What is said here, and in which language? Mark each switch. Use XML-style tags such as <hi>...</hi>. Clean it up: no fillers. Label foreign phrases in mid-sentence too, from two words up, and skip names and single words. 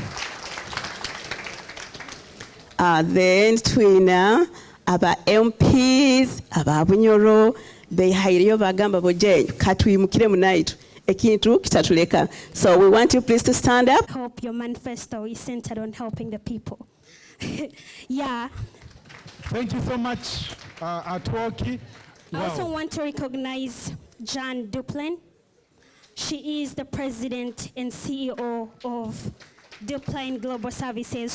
<nyo>Then twina aba MPs aba Bunyoro behayiriyo bagamba bojenyu katwimukire munaitu ekintu kitatuleka.</nyo> <en>So we want you please to stand up. Hope your manifesto is centered on helping the people. Yeah. Thank you so much, Atwoki. I also want to recognize Jan Duplain. She is the president and CEO of Duplain Global Services.</en>